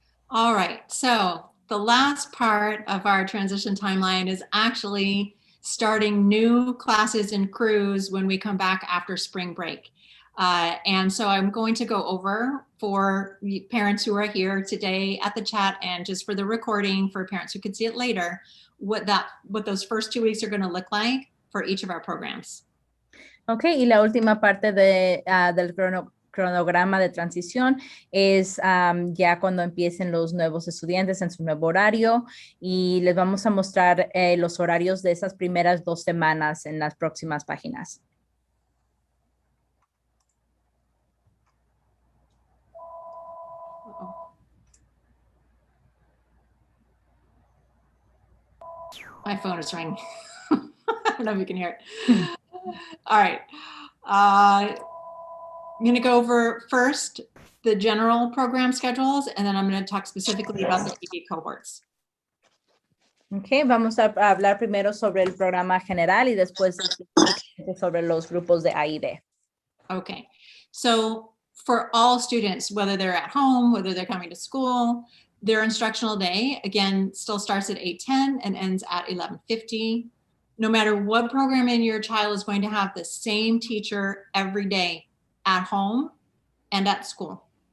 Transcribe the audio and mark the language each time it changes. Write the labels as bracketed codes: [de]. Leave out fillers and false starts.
[en] All right, so the last part of our transition timeline is actually starting new classes and crews when we come back after spring break. And so I'm going to go over for parents who are here today at the chat and just for the recording for parents who could see it later, what those first 2 weeks are going to look like for each of our programs. [es] Ok, y la última parte del cronograma de transición es ya cuando empiecen los nuevos estudiantes en su nuevo horario y les vamos a mostrar los horarios de esas primeras 2 semanas en las próximas páginas. [en] My phone is ringing. I don't know if you can hear it. All right. I'm going to go over first the general program schedules, and then I'm going to talk specifically about the TV cohorts. [es] Ok, vamos a hablar primero sobre el programa general y después sobre los grupos de A y B. [en] Okay. So for all students, whether they're at home, whether they're coming to school, their instructional day, again, still starts at 8:10 and ends at 11:50. No matter what programming your child is going to have the same teacher every day at home and at school.